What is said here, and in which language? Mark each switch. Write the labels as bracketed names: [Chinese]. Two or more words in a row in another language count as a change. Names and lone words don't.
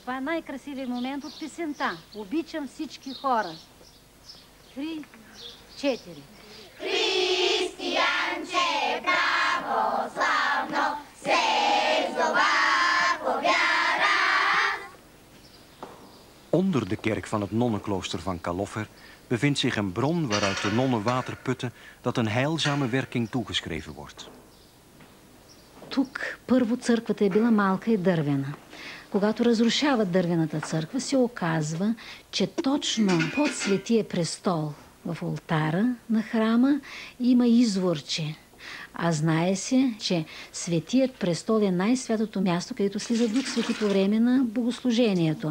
[Bulgarian] Това е най-красивият момент от песента. Обичам всички хора. 3, 4. Християнче православно, се зова по вяра. [Dutch] Onder de kerk van het nonnenklooster van Kaloffer bevindt zich een bron waaruit de nonnen water putten dat een heilzame werking toegeschreven wordt. [Bulgarian] Тук първо църквата е била малка и дървена. Когато разрушават дървената църква, се оказва, че точно под Светия престол в олтара на храма има изворче. А знае се, че Светият престол е най-святото място, където слиза Дух Свети по време на богослужението.